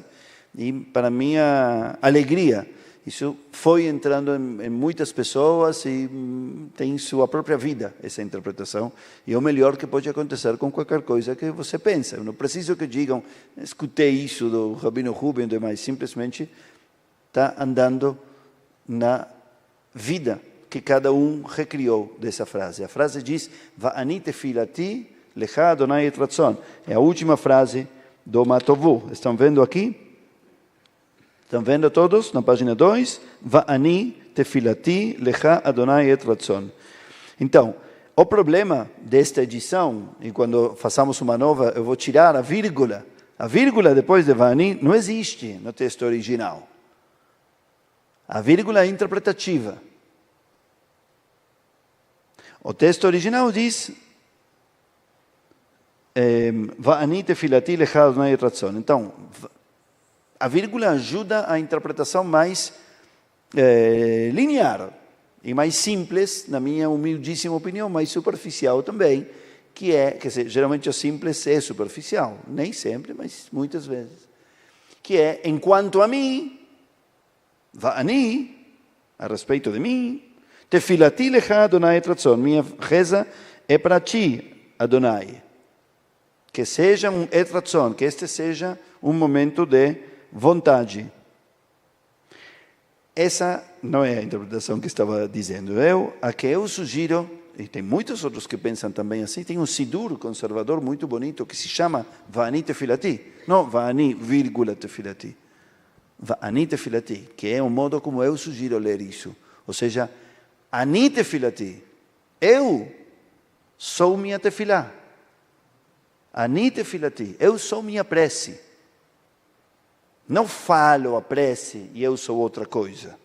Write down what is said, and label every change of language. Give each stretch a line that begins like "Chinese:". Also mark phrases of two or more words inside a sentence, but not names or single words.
Portuguese: E para minha alegria, isso foi entrando em muitas pessoas e tem sua própria vida, essa interpretação. E é o melhor que pode acontecer com qualquer coisa que você pensa. Eu não preciso que digam, escutei isso do Rabino Rubem e demais. Simplesmente está andando na vida que cada um recriou dessa frase. A frase diz,
Hebrew: ואני תפלתי לך אדוני עת רצון.
Portuguese: É a última frase do Matovu. Estão vendo aqui? Estão vendo todos? Na página 2.
Hebrew: ואני תפלתי לך אדוני עת רצון.
Portuguese: Então, o problema desta edição, e quando façamos uma nova, eu vou tirar a vírgula. A vírgula depois de Va'ani não existe no texto original. A vírgula é interpretativa. O texto original diz
Hebrew: ואני תפלתי לך אדוני עת רצון.
Portuguese: Então, a vírgula ajuda a interpretação mais linear e mais simples, na minha humildíssima opinião, mais superficial também, que é, quer dizer, geralmente o simples é superficial, nem sempre, mas muitas vezes, que é, enquanto a mim, Va'ani, a respeito de mim,
Hebrew: תפלתי לך אדוני עת רצון,
Portuguese: minha reza é para ti, Adonai, que seja um
Hebrew: עת רצון,
Portuguese: que este seja um momento de vontade. Essa não é a interpretação que estava dizendo. A que eu sugiro, e tem muitos outros que pensam também assim, tem um sidur conservador muito bonito que se chama
Hebrew: ואני תפלתי.
Portuguese: Não Va'ani, vírgula tefilati.
Hebrew: ואני תפלתי,
Portuguese: que é o modo como eu sugiro ler isso. Ou seja,
Hebrew: אני תפלתי.
Portuguese: Eu sou minha tefilá.
Hebrew: אני תפלתי.
Portuguese: Eu sou minha prece. Não falo a prece e eu sou outra coisa.